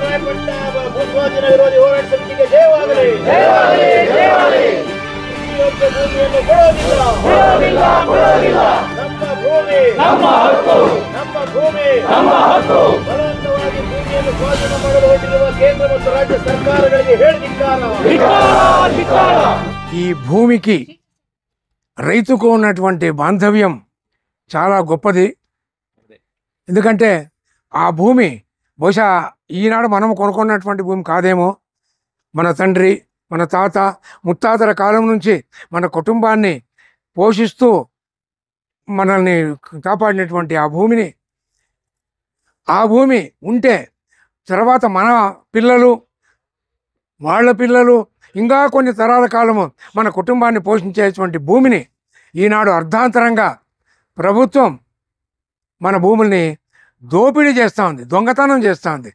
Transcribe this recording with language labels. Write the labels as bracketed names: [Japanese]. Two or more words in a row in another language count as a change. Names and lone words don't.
[Kannada] ಭೂಸ್ವಾಧೀನ ವಿರೋಧಿ ಹೋರಾಟ ಸಮಿತಿಗೆ ಜಯವಾಗಲಿ. ಭೂಮಿಯನ್ನು ಕೊಡೋದಿಲ್ಲ. ನಮ್ಮ ಭೂಮಿ ನಮ್ಮ ಹಕ್ಕು. ಬಲವಂತವಾಗಿ ಭೂಮಿಯನ್ನು ಸ್ವಾಧೀನ ಮಾಡಲು ಹೊರಟಿರುವ ಕೇಂದ್ರ ಮತ್ತು ರಾಜ್ಯ ಸರ್ಕಾರಗಳಿಗೆ ಹೇಳಿದ್ದಾರೆ. [Telugu] ఈ భూమికి రైతుకు ఉన్నటువంటి బాంధవ్యం చాలా గొప్పది. ఎందుకంటే ఆ భూమి బహుశా ఈనాడు మనం కొనుక్కున్నటువంటి భూమి కాదేమో. మన తండ్రి, మన తాత, ముత్తాతల కాలం నుంచి మన కుటుంబాన్ని పోషిస్తూ మనల్ని కాపాడినటువంటి ఆ భూమి ఉంటే తర్వాత మన పిల్లలు, వాళ్ళ పిల్లలు, ఇంకా కొన్ని తరాల కాలము మన కుటుంబాన్ని పోషించేటువంటి భూమిని ఈనాడు అర్ధాంతరంగా ప్రభుత్వం మన భూముల్ని దోపిడీ చేస్తూ ఉంది, దొంగతనం చేస్తూ ఉంది.